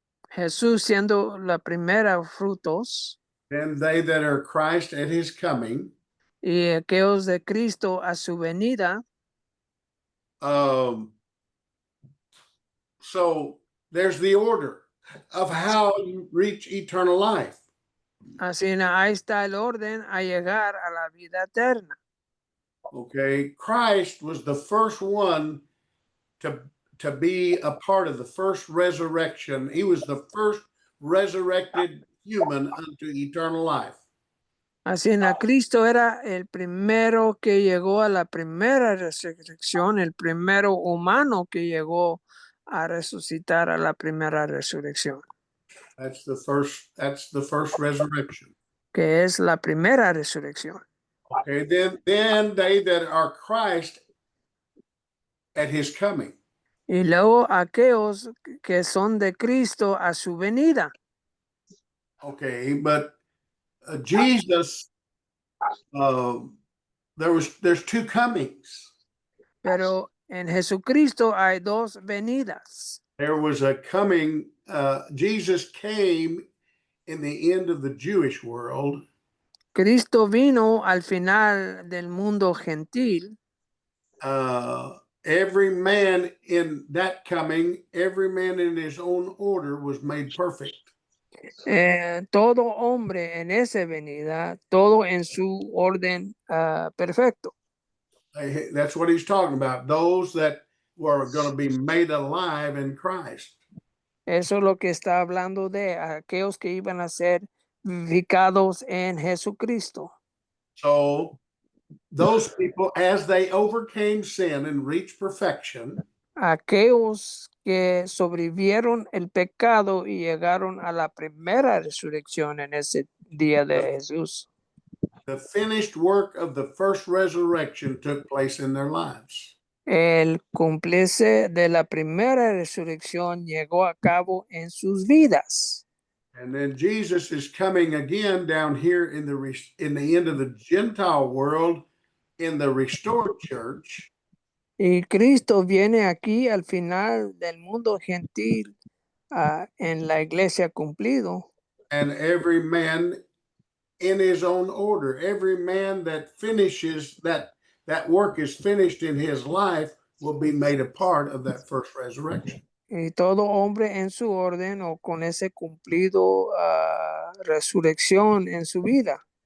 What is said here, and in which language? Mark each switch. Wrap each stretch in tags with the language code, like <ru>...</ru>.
<es>Jesús siendo la primera frutos.</es> <en>And they that are Christ at his coming.</en> <es>Y aquellos de Cristo a su venida.</es> <en>So there's the order of how you reach eternal life.</en> <es>Así ahí está el orden a llegar a la vida eterna.</es> <en>Okay, Christ was the first one to be a part of the first resurrection. He was the first resurrected human unto eternal life.</en> <es>Así en Cristo era el primero que llegó a la primera resurrección, el primero humano que llegó a resucitar a la primera resurrección,</es> <en>That's the first resurrection.</en> <es>que es la primera resurrección.</es> <en>Okay, then they that are Christ at his coming.</en> <es>Y luego aquellos que son de Cristo a su venida.</es> <en>Okay, but Jesus, there's two comings.</en> <es>Pero en Jesucristo hay dos venidas.</es> <en>There was a coming. Jesus came in the end of the Jewish world.</en> <es>Cristo vino al final del mundo gentil.</es> <en>Every man in that coming, every man in his own order was made perfect.</en> <es>Todo hombre en esa venida, todo en su orden perfecto.</es> <en>That's what he's talking about. Those that were going to be made alive in Christ.</en> <es>Eso es lo que está hablando de aquellos que iban a ser vivificados en Jesucristo.</es> <en>So those people, as they overcame sin and reached perfection,</en> <es>Aquellos que sobrevivieron el pecado y llegaron a la primera resurrección en ese día de Jesús.</es> <en>the finished work of the first resurrection took place in their lives.</en> <es>El cumplirse de la primera resurrección llegó a cabo en sus vidas.</es> <en>And then Jesus is coming again down here in the end of the Gentile world in the restored church.</en> <es>Y Cristo viene aquí al final del mundo gentil en la iglesia cumplido.</es> <en>And every man in his own order, every man that finishes that work is finished in his life will be made a part of that first resurrection.</en> <es>Y todo hombre en su orden o con ese cumplido resurrección en su vida.</es>